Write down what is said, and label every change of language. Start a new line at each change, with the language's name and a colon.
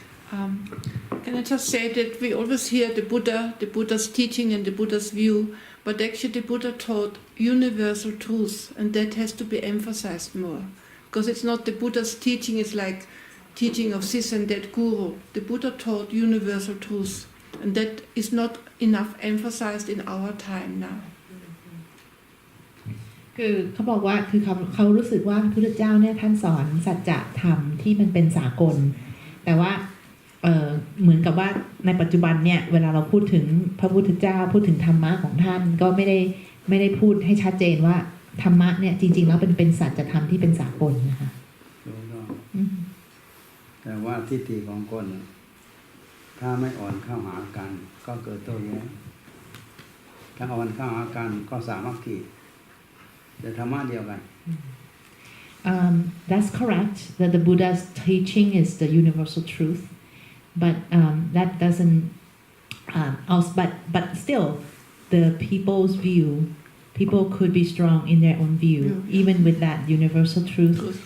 English: Can I just say that we always hear the Buddha's teaching and the Buddha's view, but actually the Buddha taught universal truths, and that has to be emphasized more. Because it's not the Buddha's teaching, it's like teaching of this and that guru. The Buddha taught universal truths, and that is not enough emphasized in our time now.
Thai: คือเขาบอกว่าคือเขารู้สึกว่าพระพุทธเจ้าเนี่ยท่านสอนสัจธรรมที่มันเป็นสากลแต่ว่าเหมือนกับว่าในปัจจุบันเนี่ยเวลาเราพูดถึงพระพุทธเจ้าพูดถึงธรรมะของท่านก็ไม่ได้พูดให้ชัดเจนว่า ธรรมะเนี่ยจริงๆแล้วเป็นสัจธรรมที่เป็นสากลนะคะ ถูกต้อง อืม แต่ว่าทิฏฐิของคนถ้าไม่อ่อนเข้าหากันก็เกิดโต้แย้งถ้าอ่อนเข้าหากันก็สามัคคีแต่ธรรมะเดียวกัน
English: That's correct that the Buddha's teaching is the universal truth, but that doesn't also but still the people's view. People could be strong in their own view, even with that universal truth.